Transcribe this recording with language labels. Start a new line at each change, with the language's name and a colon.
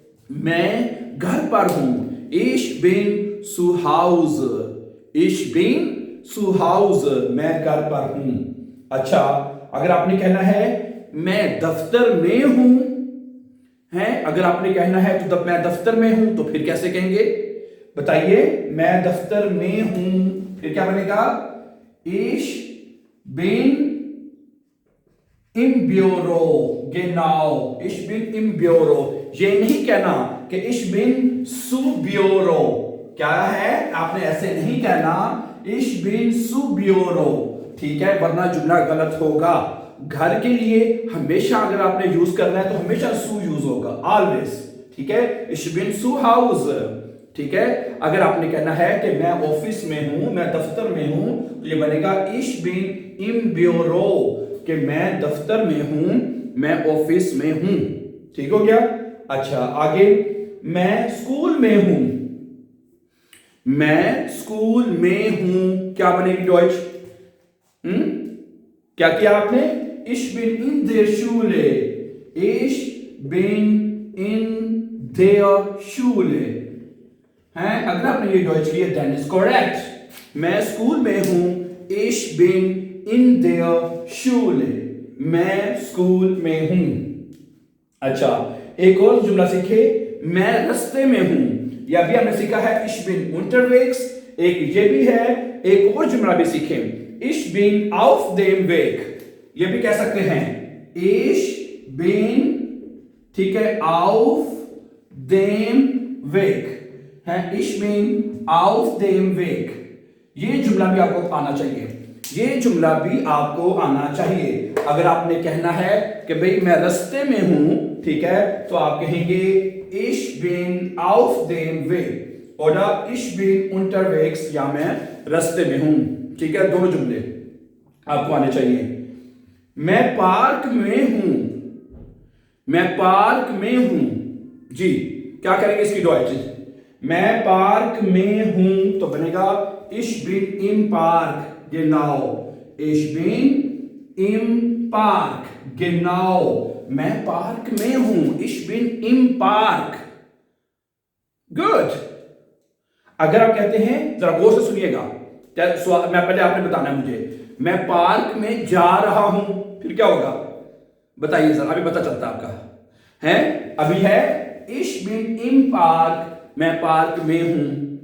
Hindi: मैं घर पर हूं,
German: इश बिन zu Hause,
Hindi: इश बिन zu Hause, मैं घर पर हूं। अच्छा, अगर आपने कहना है मैं दफ्तर में हूं, है, अगर आपने कहना है तो मैं दफ्तर में हूं, तो फिर कैसे कहेंगे? बताइए। मैं दफ्तर में हूं, फिर क्या बनेगा?
German: Ich bin im Büro, genau, ich bin im Büro।
Hindi: ये नहीं कहना कि
German: ich bin zu Büro।
Hindi: क्या है? आपने ऐसे नहीं कहना
German: ich bin zu Büro।
Hindi: ठीक है, वरना जुमला गलत होगा। घर के लिए हमेशा अगर आपने यूज करना है तो हमेशा सू यूज होगा, ऑलवेज। ठीक है,
German: ich bin zu Hause।
Hindi: ठीक है, अगर आपने कहना है कि मैं ऑफिस में हूं, मैं दफ्तर में हूं, तो ये बनेगा
German: ich bin im Büro,
Hindi: कि मैं दफ्तर में हूं, मैं ऑफिस में हूं। ठीक हो गया? अच्छा, आगे, मैं स्कूल में हूं, मैं स्कूल में हूं, क्या बनेगी डॉइच? क्या किया आपने?
German: Ich bin in der Schule, ich bin in der Schule
Hindi: है। अगर आपने ये डॉइच किया
English: Then is correct.
Hindi: मैं स्कूल में हूं,
German: ich bin in der Schule,
Hindi: मैं स्कूल में हूं। अच्छा, एक और जुमला सीखे, मैं रास्ते में हूं। या भी हमने सीखा है
German: ich bin unterwegs,
Hindi: एक ये भी है। एक और जुमला भी सीखे,
German: ich bin auf dem Weg।
Hindi: ये भी कह सकते हैं
German: ich bin,
Hindi: ठीक है,
German: auf dem Weg
Hindi: है,
German: ich bin auf dem Weg।
Hindi: ये जुमला भी आपको आना चाहिए, ये जुमला भी आपको आना चाहिए। अगर आपने कहना है कि भाई मैं रास्ते में हूं, ठीक है, तो आप कहेंगे
German: ich bin auf dem Weg oder ich bin unterwegs,
Hindi: या मैं रास्ते में हूं। ठीक है, दोनों जुमले आपको आने चाहिए। मैं पार्क में हूं, मैं पार्क में हूं, जी, क्या करेंगे इसकी डॉइच? मैं पार्क में हूं, तो बनेगा
German: ich bin im Park, genau, ich bin im Park, genau,
Hindi: मैं पार्क में हूं,
German: ich bin im Park।
Hindi: Good. अगर आप कहते हैं, जरा गौर से सुनिएगा, मैं पहले आपने बताना है मुझे, मैं पार्क में जा रहा हूं, फिर क्या होगा? बताइए सर, अभी पता चलता आपका है। अभी है
German: ich bin im Park,
Hindi: मैं पार्क में हूं।